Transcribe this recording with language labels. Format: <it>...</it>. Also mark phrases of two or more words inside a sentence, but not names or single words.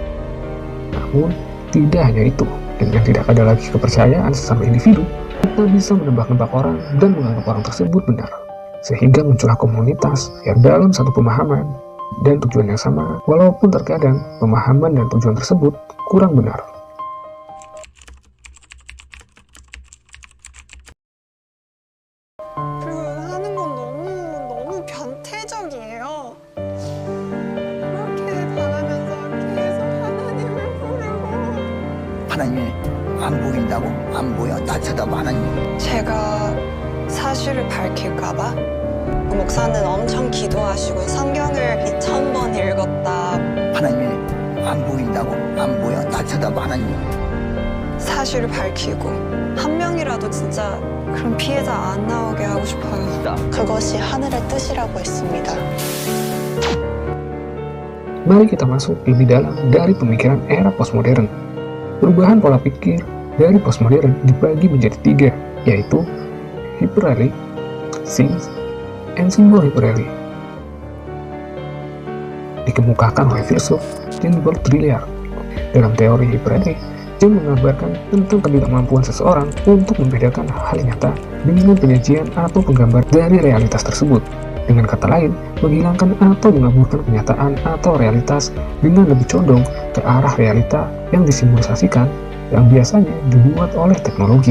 <id>Namun, tidak hanya itu. Dengan tidak ada lagi kepercayaan sesama individu, kita bisa menebak-nebak orang dan menganggap orang tersebut benar. sehingga muncullah komunitas yang dalam satu pemahaman dan tujuan yang sama, walaupun terkadang pemahaman dan tujuan tersebut kurang benar.</id> <ko>그리고 하는 건 너무 변태적이에요. 그렇게 바라면서 계속 하나님을 부르고. 하나님이 안 보인다고? 안 보여? 나 쳐다봐 하나님. 제가 사실을 밝힐까봐? 목사는 엄청 기도하시고 성경을 2000번 읽었다. 하나님이 안 보인다고? 안 보여? 나 쳐다봐 하나님. 사실을 밝히고 한 명이라도 진짜 그런 피해자 안 나오게 하고 싶어요. 그것이 하늘의 뜻이라고 했습니다.</ko> <id>Mari kita masuk lebih dalam dari pemikiran era postmodern. Perubahan pola pikir dari postmodern dibagi menjadi 3, yaitu hyperreality,</id> <en>scenes, and symbol hyperreality.</en> <id>Dikemukakan oleh filsuf Jean Baudrillard. Dalam teori hyperreality, Jean mengabarkan tentang ketidakmampuan seseorang untuk membedakan hal nyata dengan penyajian atau penggambar dari realitas tersebut. Dengan kata lain, menghilangkan atau mengaburkan kenyataan atau realitas dengan lebih condong ke arah realita yang disimbolisasikan yang biasanya dibuat oleh teknologi.</id>